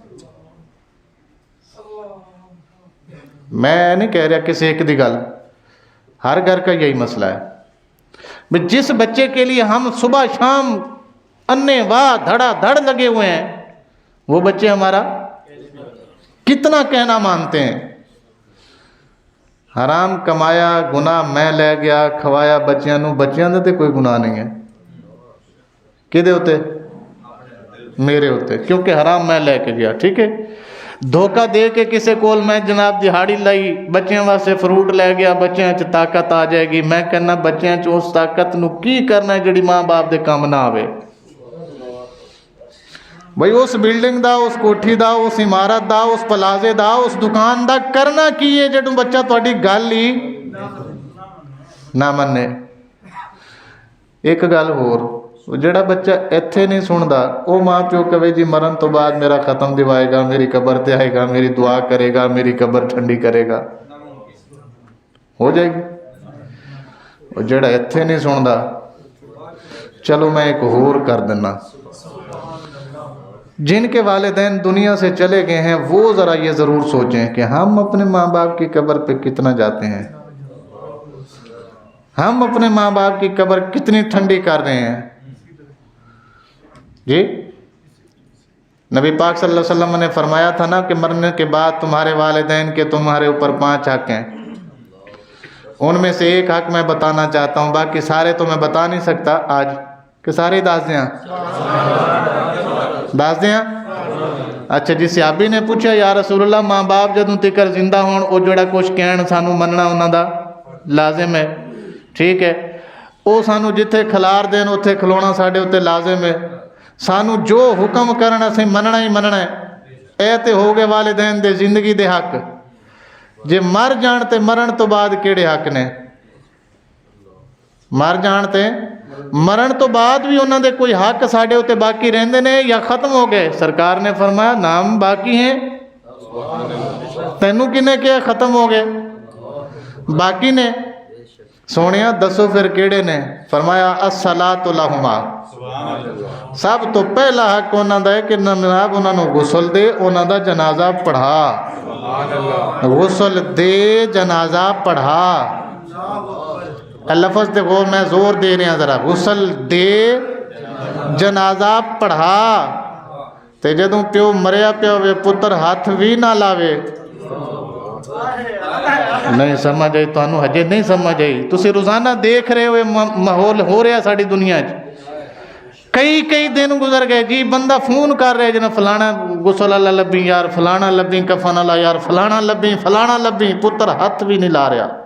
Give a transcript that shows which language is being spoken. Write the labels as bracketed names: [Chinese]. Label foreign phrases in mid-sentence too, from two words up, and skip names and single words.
[Urdu] میں نہیں کہہ رہا کسی [Punjabi] ایک دی گل، [Urdu] ہر گھر کا یہی مسئلہ ہے. جس بچے کے لیے ہم صبح شام انے واہ دھڑا دھڑ لگے ہوئے ہیں، وہ بچے ہمارا کتنا کہنا مانتے ہیں. حرام کمایا، گناہ میں لے گیا، [Punjabi] کھوایا بچیاں نو، بچیاں دے تے کوئی گناہ نہیں ہے، کدے ہوتے؟ [Urdu] میرے ہوتے، کیونکہ حرام میں لے کے گیا. [Punjabi] ٹھیک ہے، دھوکہ دے کے کسے کول میں جناب دہاڑی لائی، بچیاں واسطے فروٹ لے گیا، بچیاں چ طاقت آ جائے گی، میں کہنا بچیاں چ اس طاقت نو کی کرنا ہے جڑی ماں باپ دے کام نہ آوے. بھئی اس بلڈنگ دا، اس کوٹھی دا، اس عمارت دا، اس پلازے دا، اس دکان دا کرنا کی ہے جڑوں بچہ تہاڈی گل ہی نہ منے. ایک گل ہور، جڑا بچہ ایتھے نہیں سندا، وہ ماں پیو کہے جی مرن تو بعد میرا ختم دیوائے گا، میری قبر تے آئے گا، میری دعا کرے گا، میری قبر ٹھنڈی کرے گا، ہو جائے گی. اور جڑا ایتھے نہیں سندا، چلو میں ایک ہور کر دینا، [Urdu] جن کے والدین دنیا سے چلے گئے ہیں وہ ذرا یہ ضرور سوچیں کہ ہم اپنے ماں باپ کی قبر پہ کتنا جاتے ہیں، ہم اپنے ماں باپ کی قبر کتنی ٹھنڈی کر رہے ہیں. جی نبی پاک صلی اللہ علیہ وسلم نے فرمایا تھا نا کہ مرنے کے بعد تمہارے والدین کے تمہارے اوپر 5 حق ہیں، ان میں سے ایک حق میں بتانا چاہتا ہوں، باقی سارے تو میں بتا نہیں سکتا آج، کہ [Punjabi] سارے دس دیاں دس دیاں. اچھا جی، صحابی نے پوچھا یا رسول اللہ ماں باپ جدوں تکر زندہ ہون او جڑا کچھ کہن سانو مننا انہاں دا لازم ہے. ٹھیک ہے، او سانو جتھے کھلار دین اتھے کھلونا ساڈے اتنے لازم ہے، سانو جو حکم کرنا اسی مننا ہی مننا ہے. اے تے ہو گئے والدین دے زندگی دے حق. جے مر جان تے مرن تو بعد کیڑے حق نے؟ مر جان تے مرن تو بعد بھی انہاں دے کوئی حق ساڈے اتنے باقی رہندے نے یا ختم ہو گئے؟ [Urdu] سرکار نے فرمایا نام باقی ہیں. [Punjabi] تینوں کنے کیا ختم ہو گئے؟ باقی نے. سونیا دسو پھر کیڑے نے؟ فرمایا [Arabic] الصلاۃ لہما، [Punjabi] سب تو پہلا حق انہاں دا ہے کہ جناب انہاں نو غسل دے، انہاں دا جنازہ پڑھا، غسل دے جنازہ پڑھا. [Urdu] لفظ تے غور میں زور دے رہے ہیں ذرا، [Punjabi] غسل دے جنازہ پڑھا. تے جدوں پیو مریا پیا ہوئے پتر ہاتھ بھی نہ لاوے. نہیں سمجھ آئی تانوں؟ ہجے نہیں سمجھ آئی؟ تسی روزانہ دیکھ رہے ہوئے ماحول ہو رہا ساری دنیا کئی دن گزر گئے جی، بندہ فون کر رہے جنا فلانا غسل والا لبھی یار، فلانا لبھی کفن والا یار، فلانا لبھی، پتر ہاتھ بھی نہیں لا رہا.